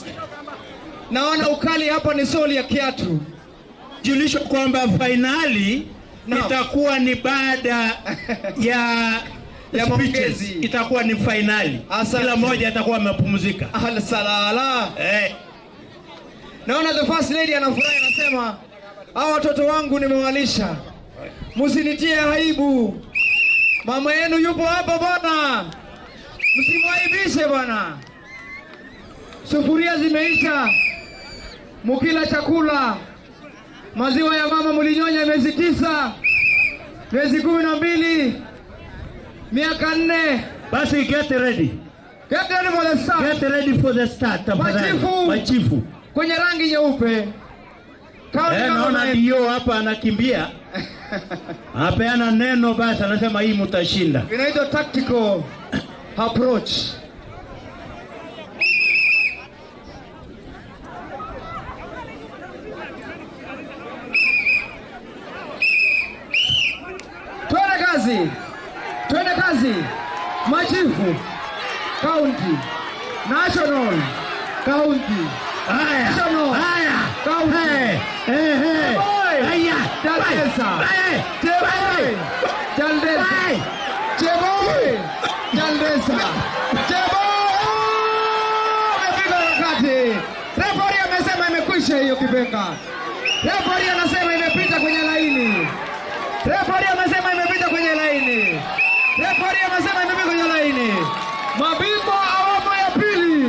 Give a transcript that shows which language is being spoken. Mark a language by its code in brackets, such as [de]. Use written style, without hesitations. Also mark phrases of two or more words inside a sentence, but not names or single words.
[sw] Naona ukali hapa ni soli ya kiatu. Julisho kwamba finali itakuwa ni baada ya mapokezi. Itakuwa ni finali. Kila mmoja atakuwa amepumzika. Salala. Naona [en] the first lady [sw] anafurahi, anasema hao watoto wangu nimewalisha. Msinitie aibu. Mama yenu yupo hapa bwana. Msimwaibishe bwana. Sufuria zimeisha. Mukila chakula. Maziwa ya mama mlinyonya miezi 9. Miezi 12. Miaka 4. Basi [en] get ready. Get ready for the start. Get ready for the start. [sw] Machifu. Kwenye rangi nyeupe. Naona ndio hapa anakimbia. Apeana neno basi anasema hii mtashinda. Inaitwa [en] tactical approach. [sw] Twende kazi. Machifu. [en] County. National. County. National. County. [sw] Jaldesa. Cheboi. Jaldesa. Cheboi. Jaldesa. Cheboi. Amepiga wakati. Referee amesema imekwisha hiyo kipenga. Referee anasema imepita kwenye laini. Referee amesema imepita kwenye laini. Referee amesema imepita kwenye laini. Mabingwa awamu ya pili.